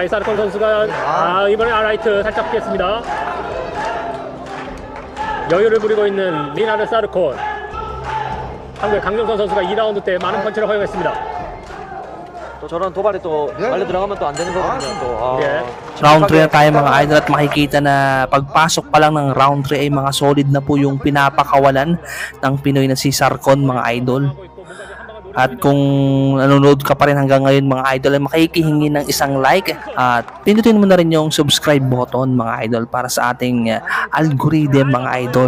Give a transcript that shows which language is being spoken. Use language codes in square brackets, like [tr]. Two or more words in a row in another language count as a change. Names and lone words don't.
[ko] 이 사르콘 선수가 이번에 라이트 살짝 피했습니다. 여유를 부리고 있는 리나르 사르콘. 한국의 강정선 선수가 2라운드 때 많은 펀치를 허용했습니다. 또 저런 도발이 또 말려 들어가면 또 안 되는 거거든요. 또 [tl] Round 3 na tayo mga idol at makikita na pagpasok pa lang ng round 3 ay mga solid na po yung pinapakawalan ng Pinoy na si Sarcon mga idol. At kung nanonood ka pa rin hanggang ngayon mga idol, ay makikihingi ng isang like at pindutin mo na rin yung [en] subscribe button [tl] mga idol para sa ating algorithm mga idol.